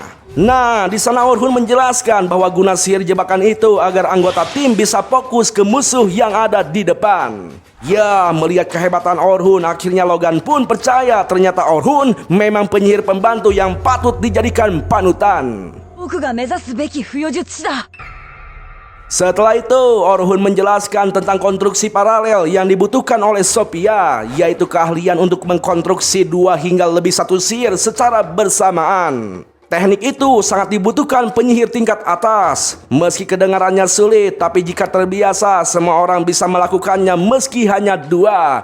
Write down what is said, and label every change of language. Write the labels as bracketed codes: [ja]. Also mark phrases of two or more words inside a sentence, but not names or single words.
[id] Nah, di sana Orhun menjelaskan bahwa guna sihir jebakan itu agar anggota tim bisa fokus ke musuh yang ada di depan. Ya, melihat kehebatan Orhun, akhirnya Logan pun percaya ternyata Orhun memang penyihir pembantu yang patut dijadikan panutan. [ja] 僕が目指すべき不与術師だ。 [id] Setelah itu, Orhun menjelaskan tentang konstruksi paralel yang dibutuhkan oleh Sophia, yaitu keahlian untuk mengkonstruksi 2 hingga lebih 1 sihir secara bersamaan. Teknik itu sangat dibutuhkan penyihir tingkat atas. Meski kedengarannya sulit, tapi jika terbiasa, semua orang bisa melakukannya meski hanya 2.